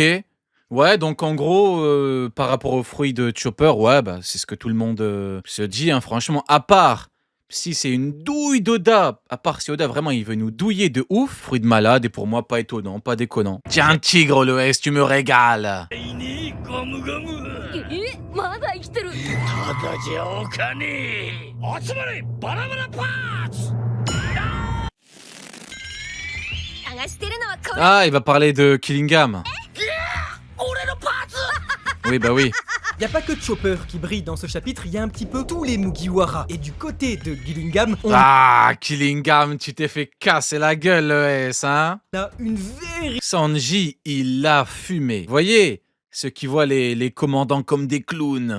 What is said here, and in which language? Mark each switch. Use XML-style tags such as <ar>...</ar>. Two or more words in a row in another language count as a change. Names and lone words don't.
<fr>Ouais, donc en gros, par rapport aux fruits de Chopper, ouais, bah c'est ce que tout le monde se dit, hein, franchement. À part si c'est une douille d'Oda, à part si Oda vraiment il veut nous douiller de ouf, fruit de malade, et pour moi pas étonnant, pas déconnant. Tiens, un tigre, l'OS, tu me régales.</fr> <ja>ゴムゴムまだ生きてるただじゃおかねえ集まれバラバラパーツ探してるのはこれ</ja> <fr>Ah, il va parler de Killingham.</fr> <ja>俺のパーツ</ja> <fr>Oui, bah oui. Y a pas que Chopper qui brille dans ce chapitre, y a un petit peu tous les Mugiwara. Et du côté de Gillingham, on Ah, Killingham, tu t'es fait casser la gueule, l'OS, hein. a une véritable Sanji, il a fumé. Voyez, ceux qui voient les commandants comme des clowns.</fr>